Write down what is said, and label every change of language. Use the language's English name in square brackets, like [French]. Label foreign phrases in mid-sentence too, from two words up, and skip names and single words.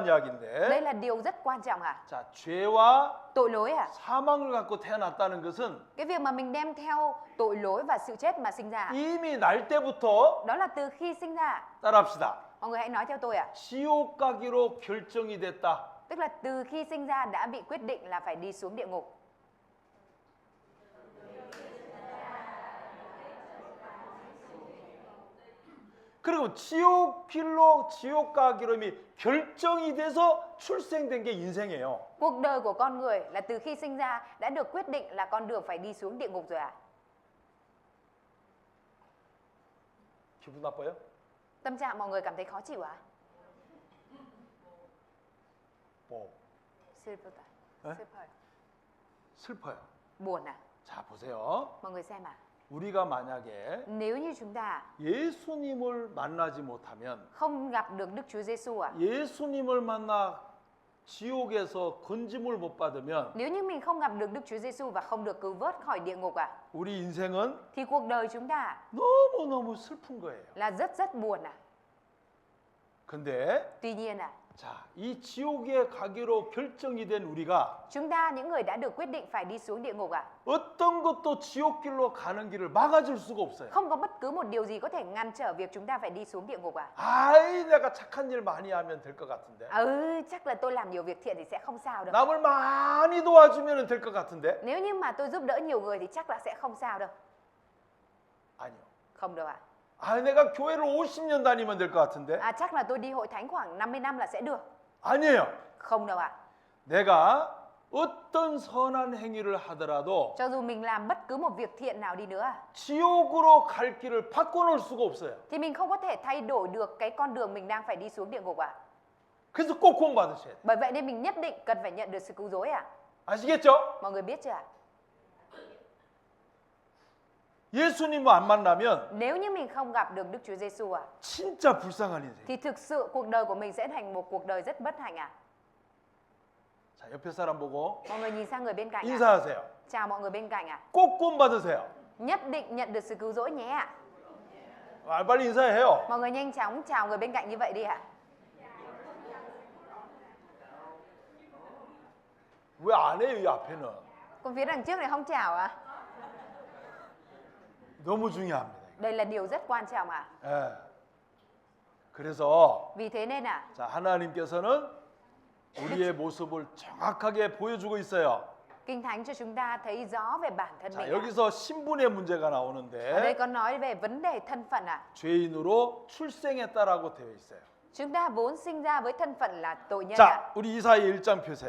[Vietnamese] Đây [Korean] 이야기인데. [Vietnamese] là điều rất quan trọng à? [Korean] 자, 죄와 [Vietnamese] Tội lỗi à? [Korean] 사망을 갖고 태어났다는 것은 [Vietnamese] Cái việc mà mình đem theo tội lỗi và sự chết mà sinh ra, [Korean] 이미 날 때부터 [Vietnamese] đó là từ khi sinh ra. [Korean] 따라합시다. [Vietnamese] Mọi người hãy nói theo tôi ạ. [Korean] 지옥 가기로 결정이 됐다. [Vietnamese] Tức là từ khi sinh ra đã bị quyết định là phải đi xuống địa ngục. [Korean] 그리고 지옥 길로 지옥 가기로 이미 결정이 돼서 출생된 게 인생이에요. [Vietnamese] Cuộc đời của con người là từ khi sinh ra đã được quyết định là con đường phải đi xuống địa ngục rồi ạ. [Korean] 기분 나빠요? [Vietnamese] Tâm trạng mọi người cảm thấy khó chịu ạ? [Korean] 뭐 에? 슬퍼요. [Vietnamese] Buồn à? [Korean] 자, 보세요. [Vietnamese] Mọi người xem à? [Korean] 우리가 만약에 [Vietnamese] Nếu như chúng ta [Korean] 예수님을 만나지 못하면 [Vietnamese] không gặp được Đức Chúa Giêsu à? [Korean] 예수님을 만나 지옥에서 건짐을 못 받으면 [Vietnamese] Nếu như mình không gặp được Đức Chúa Giêsu và không được cứu vớt khỏi địa ngục à? [Korean] 우리 인생은 [Vietnamese] Thì cuộc đời chúng ta [Korean] 너무너무 슬픈 거예요. [Vietnamese] là rất buồn à? [Korean] 근데 [Vietnamese] Tuy nhiên à, [Korean] 자, 이 지옥에 가기로 결정이 된 우리가 [Vietnamese] chúng ta những người đã được quyết định phải đi xuống địa ngục à? [Korean] 어떤 것도 지옥길로 가는 길을 막아줄 수가 없어요. [Vietnamese] Không có bất cứ một điều gì có thể ngăn trở việc chúng ta phải đi xuống địa ngục à? [Korean] 아이, 내가 착한 일 많이 하면 될 것 같은데. [Vietnamese] Chắc là tôi làm nhiều việc thiện thì sẽ không sao đâu. [Korean] 남을 많이 도와주면 될 것 같은데. [Vietnamese] Nếu như mà tôi giúp đỡ nhiều người thì chắc là sẽ không sao đâu. [Korean] 아니요. [Vietnamese] Không đâu ạ. [Korean] 내가 교회를 50년 다니면 될 것 같은데. [Vietnamese] Chắc là tôi đi hội thánh khoảng 50 năm là sẽ được. [Korean] 아니에요. [Vietnamese] Không đâu ạ. [Korean] 내가 어떤 선한 행위를 하더라도 [Vietnamese] Cho dù mình làm bất cứ một việc thiện nào đi nữa [Korean] 지옥으로 갈 길을 바꿔놓을 수가 없어요. [Vietnamese] thì mình không có thể thay đổi được cái con đường mình đang phải đi xuống địa ngục ạ. [Korean] 그래서 꼭 구원받으셔야 돼요. [Vietnamese] Bởi vậy nên mình nhất định cần phải nhận được sự cứu rỗi ạ. [Korean] 아시겠죠? [Vietnamese] Mọi người biết chưa ạ? [Korean] 예수님을 안 만나면 [Vietnamese] Nếu như mình không gặp được Đức Chúa Giêsu ạ, [Korean] 진짜 불쌍한 인생. [Vietnamese] thì thực sự cuộc đời của mình sẽ thành một cuộc đời rất bất hạnh ạ. [Korean] 자, 옆에 사람 보고 [Vietnamese] Mọi người nhìn sang người bên cạnh ạ. [Korean] 인사하세요. [Vietnamese] Chào mọi người bên cạnh ạ. [Korean] 꼭 구원 받으세요. [Vietnamese] Nhất định nhận được sự cứu rỗi nhé ạ. [Korean] 아, 빨리 인사해요. [Vietnamese] Mọi người nhanh chóng chào người bên cạnh như vậy đi ạ. [Korean] 왜 안 해요, 이 앞에는? [Vietnamese] Còn phía đằng trước này không chào ạ. [Korean] 너무 중요합니다. [Vietnamese] Đây là điều rất quan trọng ạ. [Korean] 예. 그래서 [Vietnamese] Vì thế nên ạ, [Korean] 자, 하나님께서는 우리의 모습을 정확하게 보여주고 있어요. [Vietnamese] Kinh Thánh cho chúng ta thấy rõ về bản thân [Korean] 자, [Vietnamese] mình ạ. [Korean] 여기서 신분의 문제가 [Vietnamese] Ở đây [Korean] 나오는데 [Vietnamese] có nói về vấn đề thân phận ạ. [Korean] 죄인으로 출생했다라고 되어 있어요. [Vietnamese] Chúng ta vốn sinh ra với thân phận là tội nhân ạ. [Korean] 자, 우리 이사야 1장 펴세요.